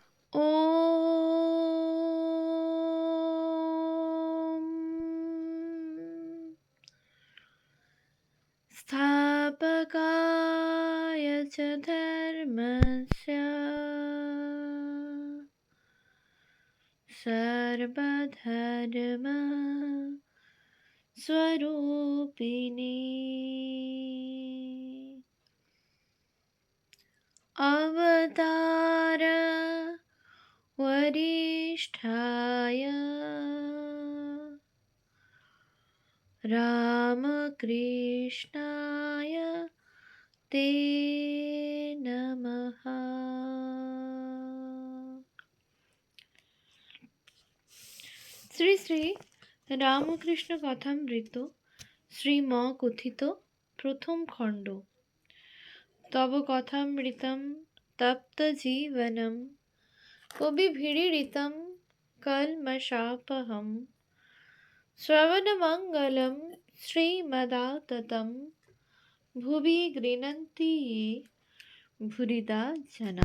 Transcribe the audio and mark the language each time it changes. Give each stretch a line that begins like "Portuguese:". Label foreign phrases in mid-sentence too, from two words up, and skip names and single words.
Sanskrit: ॐ स्थापकाय च धर्मस्य सर्वधर्म स्वरूपिणे अवतार वरिष्ठाय रामकृष्णाय ते नमः।
Bangla: শ্রী শ্রী রামকৃষ্ণ কথামৃত শ্রীম কথিত প্রথম খণ্ড।
Sanskrit: তব কথামৃতম তপ্ত জীবনম কবিভিড়িতম কলমশাপহম শ্রবণমঙ্গলম শ্রীমদাততম ভুবি গৃণন্তি ये ভুরিদা জনা।